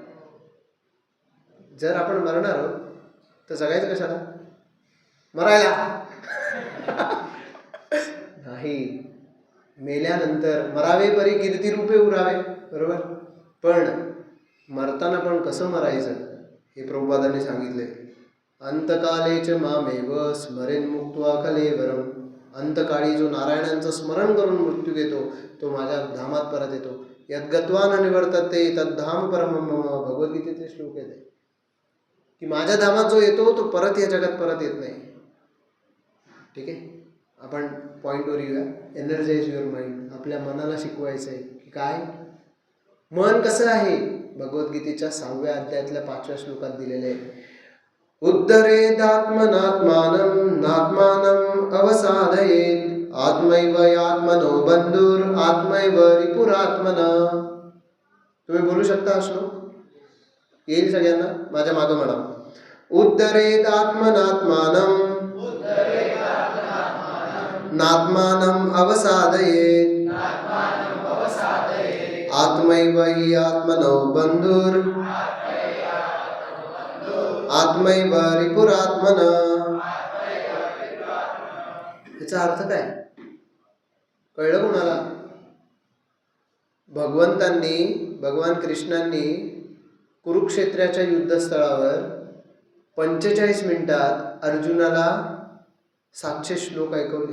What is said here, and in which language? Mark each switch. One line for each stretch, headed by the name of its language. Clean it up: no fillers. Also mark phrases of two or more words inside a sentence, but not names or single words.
Marathi: जर आपण मरणार आहोत तर जगायचं कशाला? मरायला नाही. मेल्यानंतर मरावे परी कीर्ती रूपे उरावे. बरोबर. पण मरताना पण कसं मरायचं हे प्रभुपादांनी सांगितलंय.
Sanskrit: अंतकालेच मामेव स्मरेन मुक्त्वा कलेवरम.
Marathi: अंतकाळी जो नारायणांचं स्मरण करून मृत्यू घेतो तो माझ्या धामात परत येतो.
Sanskrit: यद्गत्वा न निवर्तते तद्धाम परमं मम.
Marathi: भगवद्गीतेचे श्लोक आहेत की माझ्या धामात जो येतो तो परत या जगात परत येत नाही. ठीक आहे, आपण पॉईंटवर येऊया.
English: energize your mind.
Marathi: आपल्या मनाला शिकवायचं आहे की काय मन कसं आहे. भगवद्गीतेच्या 6व्या अध्यायातल्या 5व्या श्लोकात दिलेले आहे.
Sanskrit: उद्धरेदात्मनात्मानं नात्मानं अवसादयेत् आत्मैव आत्मनो बंधुर आत्मैव रिपुरात्मना.
Marathi: तुम्ही बोलू शकता हा श्लोक? येईल सगळ्यांना? माझ्या मागं म्हणा.
Sanskrit: उद्धरेदात्मनात्मानं नात्मानं अवसादयेत् आत्मैव हि आत्मनो बंधुर आत्मैव रिपुरात्मना.
Marathi: याचा अर्थ काय कळलं कोणाला? भगवान कृष्णांनी कुरुक्षेत्राच्या युद्धस्थळावर 45 मिनिटात अर्जुनाला 700 श्लोक ऐकवले.